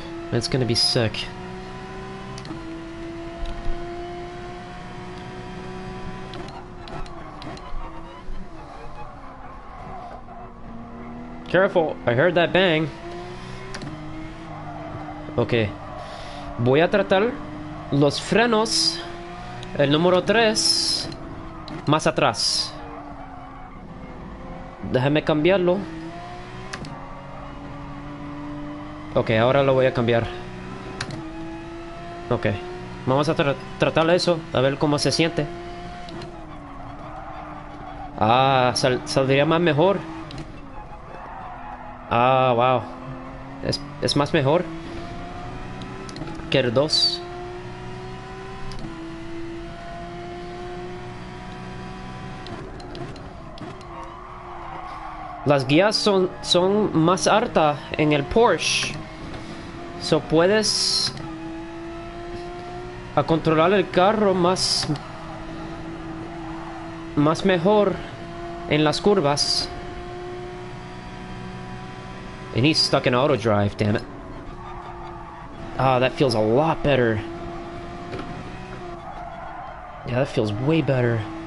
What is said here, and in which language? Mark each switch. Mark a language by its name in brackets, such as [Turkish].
[English] It's gonna be sick. Careful, I heard that bang. Okay. [Spanish] Voy a tratar los frenos, el número 3, más atrás. Déjame cambiarlo. Ok, ahora lo voy a cambiar. Ok, vamos a tratar eso, a ver cómo se siente. Ah, saldría más mejor. Ah, wow. Es más mejor que el 2. Las guías son más altas en el Porsche. So puedes a controlar el carro más mejor en las curvas. [English] And he's stuck in auto drive, damn it. Ah, that feels a lot better. Yeah, that feels way better.